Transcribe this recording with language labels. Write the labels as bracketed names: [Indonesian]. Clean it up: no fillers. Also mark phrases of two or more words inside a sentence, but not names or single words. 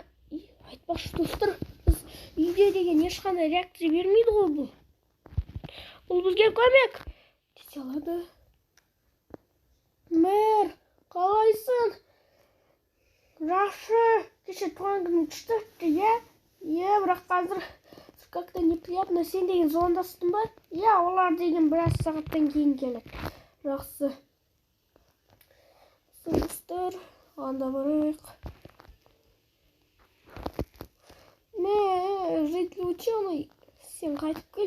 [Kazakh] Айтпақшы достар, біз үйде деген ешқандай реакция бермейді ғой бұл. Бұл бізге көмек ете алады. Мэр, қалайсың? Жақсы. Кеше туған күнің күшті өтті, бірақ қазір [Russian] как-то неприятно. [Kazakh] Сен деген звондастың ба? Олар деген біраз сағаттан кейін келеді. Жақсы. Достар, анда барайық. [Russian] Житель ученый, [Kazakh] сен қайтып кел.